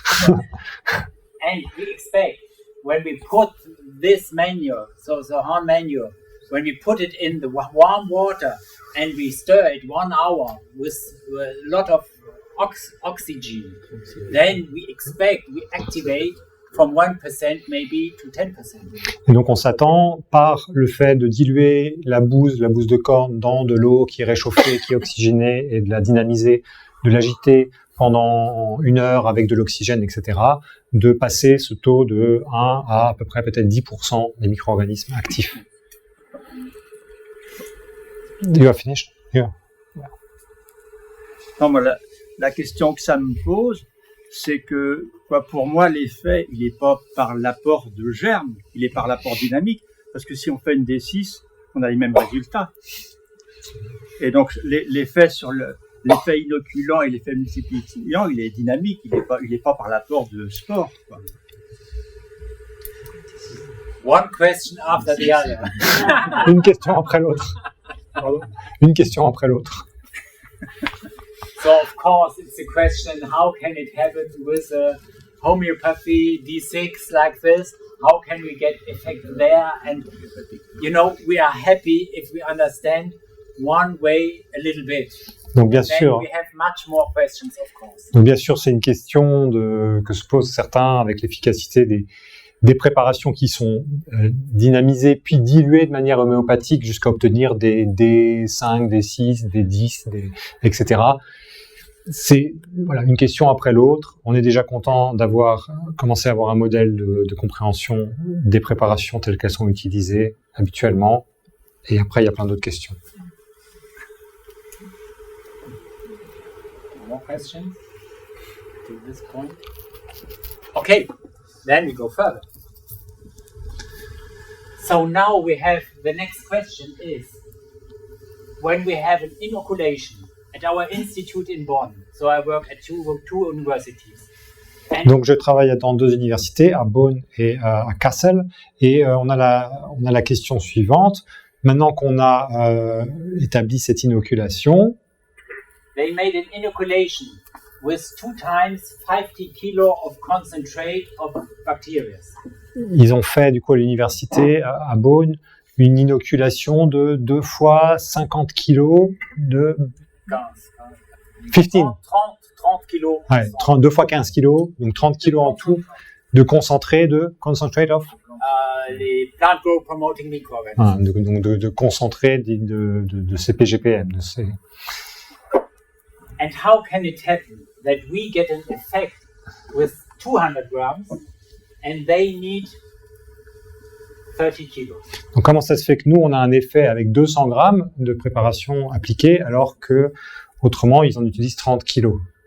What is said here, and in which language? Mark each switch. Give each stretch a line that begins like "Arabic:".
English: And we expect when we put this manure, so the horn manure, when we put it in the warm water and we stir it 1 hour with a lot of oxygen, then we activate from 1% maybe to 10%.
French: Et donc on s'attend par le fait de diluer la bouse de corne dans de l'eau qui est réchauffée, qui est oxygénée et de la dynamiser, de l'agiter pendant 1 heure avec de l'oxygène, etc., de passer ce taux de 1 à peu près peut-être 10% des micro-organismes actifs.
English: You are finished? Yeah.
French: Non, moi, la question que ça me pose, c'est que pour moi, l'effet, il n'est pas par l'apport de germes, il est par l'apport dynamique. Parce que si on fait une D6, on a les mêmes résultats. Et donc, l'effet sur l'effet inoculant et l'effet multipliant, il est dynamique, il n'est pas par l'apport de sport. Quoi.
English: One question after the other.
French: Une question après l'autre. Pardon. Une question après l'autre.
English: So of course it's a question, how can it happen with homeopathy D6 like this? How can we get effect there? And we are happy if we understand one way a little bit.
French: Donc bien
English: Then
French: sûr.
English: we have much more questions, of course.
French: Donc bien sûr, c'est une question que se posent certains avec l'efficacité des préparations qui sont dynamisées puis diluées de manière homéopathique jusqu'à obtenir des D5, des 6, des 10, etc. C'est une question après l'autre. On est déjà content d'avoir commencé à avoir un modèle de compréhension des préparations telles qu'elles sont utilisées habituellement. Et après, il y a plein d'autres questions.
English: More questions to this point? Okay, then we go further. So now we have, the next question is, when we have an inoculation at our institute in Bonn, so I work at two universities.
French: Donc je travaille dans 2 universités, à Bonn et à Kassel, et on a la question suivante. Maintenant qu'on a établi cette inoculation,
English: they made an inoculation with 2 times 50 kilo of concentrate of bacteria.
French: Ils ont fait du coup à l'université à Bonn une inoculation de 2 fois 50 kilos de 30 kilos. Ouais, 2 fois 15 kilos, donc 30 kilos en tout de concentré de
English: concentrate of Les plant growth promoting microorganisms.
French: de concentré de ces PGPM.
English: And how can it happen that we get an effect with 200 grams and they need 30 kilos?
French: Donc comment ça se fait que nous on a un effet avec 200 grammes de préparation appliquée alors que autrement ils en utilisent 30 kilos?